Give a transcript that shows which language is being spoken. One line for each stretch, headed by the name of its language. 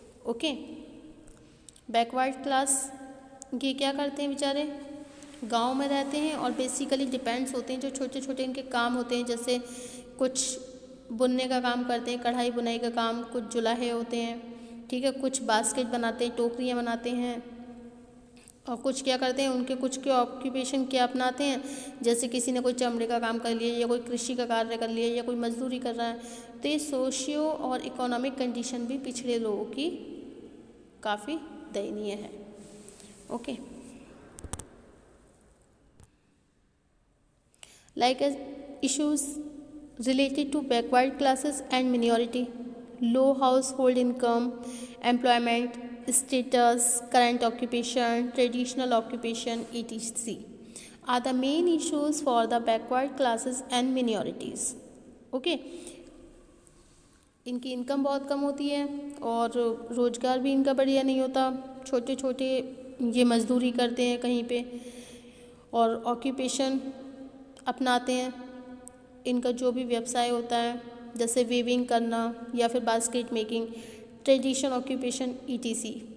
Hindi: Okay, backward class ये क्या करते हैं बेचारे, गांव में रहते हैं और बेसिकली डिपेंड्स होते हैं, जो छोटे छोटे इनके काम होते हैं, जैसे कुछ बुनने का काम करते हैं, कढ़ाई बुनाई का काम, कुछ जुलाहे होते हैं, ठीक है, कुछ बास्केट बनाते हैं, टोकरियाँ बनाते हैं, और कुछ क्या करते हैं, उनके कुछ के ऑक्यूपेशन क्या अपनाते हैं, जैसे किसी ने कोई चमड़े का काम कर लिया या कोई कृषि का कार्य कर लिया या कोई मजदूरी कर रहा है। तो ये सोशियो और इकोनॉमिक कंडीशन भी पिछड़े लोगों की काफ़ी दयनीय है।
English: Okay, like as issues related to backward classes and minority, low household income, employment status, current occupation, traditional occupation, etc. are the main issues for the backward classes and minorities.
Hindi: Okay, इनकी income बहुत कम होती है और रोज़गार भी इनका बढ़िया नहीं होता, छोटे छोटे ये मजदूरी करते हैं कहीं पे और ऑक्यूपेशन अपनाते हैं। इनका जो भी व्यवसाय होता है, जैसे वीविंग करना या फिर basket making, traditional occupation etc.